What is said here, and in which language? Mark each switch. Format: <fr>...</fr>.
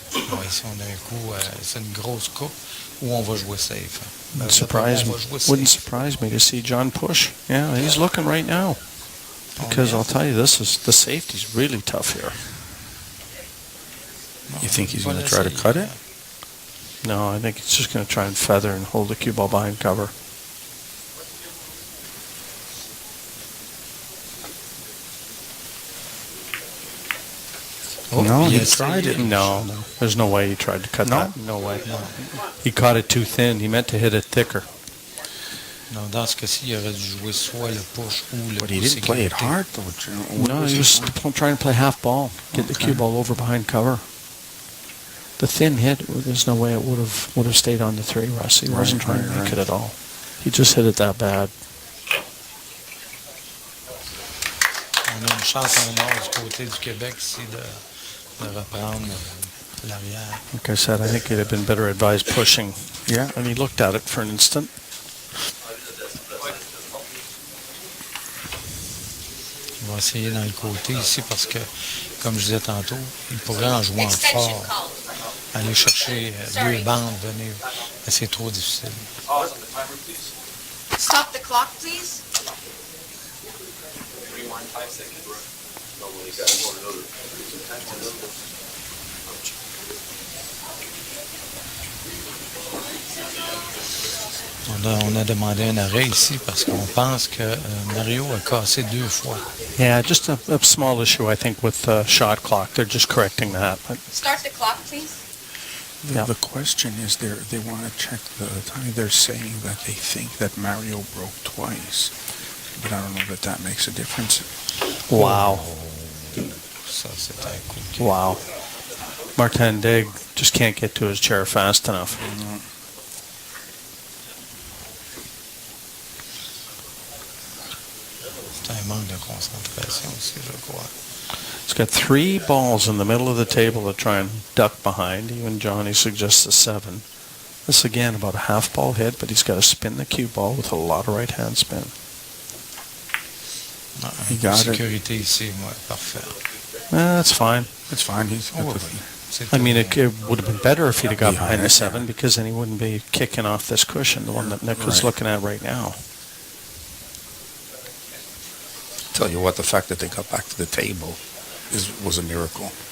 <fr>Bon, ici, on a un coup, c'est une grosse coupe où on va jouer safe.</fr> <en>Wouldn't surprise me to see John push. Yeah, he's looking right now. Because I'll tell you, the safety's really tough here. You think he's going to try to cut it? No, I think he's just going to try and feather and hold the cue ball behind cover. Oh, no, he tried it. No, there's no way he tried to cut that. No way. No. He caught it too thin. He meant to hit it thicker.</en> <fr>Non, dans ce cas-ci, il aurait dû jouer soit le push ou le</fr> <en>But he didn't play it hard, though. No, he was trying to play half ball, get the cue ball over behind cover. The thin hit, there's no way it would have stayed on the 3, Russ. He wasn't trying to make it at all. He just hit it that bad.</en> <fr>On a une chance en or du côté du Québec ici de reprendre l'arrière.</fr> <en>Like I said, I think he'd have been better advised pushing. Yeah. And he looked at it for an instant.</en> <fr>On va essayer dans le côté ici parce que, comme je disais tantôt, il pourrait en jouant fort. Aller chercher 2 bandes, venir. Mais c'est trop difficile.</fr> <en>Stop the clock, please.</en> <fr>On a demandé un arrêt ici parce qu'on pense que Mario a cassé 2 fois.</fr> <en>Yeah, just a small issue, I think, with the shot clock. They're just correcting that. But Start the clock, please. The question is, they want to check the time. They're saying that they think that Mario broke twice, but I don't know that makes a difference. wow.</en> <fr>Ça, c'est un coup.</fr> <en>Wow. Martin Daigle just can't get to his chair fast enough.</en> <fr>C'est un manque de concentration aussi, je crois.</fr> <en>He's got 3 balls in the middle of the table to try and duck behind. Even Johnny suggests a 7. This again about a half ball hit, but he's got to spin the cue ball with a lot of right hand spin. He got</en> <fr>sécurité ici, moi, parfait.</fr> <en>That's fine. It's fine. He's I mean, it would have been better if he'd have got behind the 7 because then he wouldn't be kicking off this cushion, the one that Nick was looking at right now. Tell you what, the fact that they got back to the table was a miracle.</en>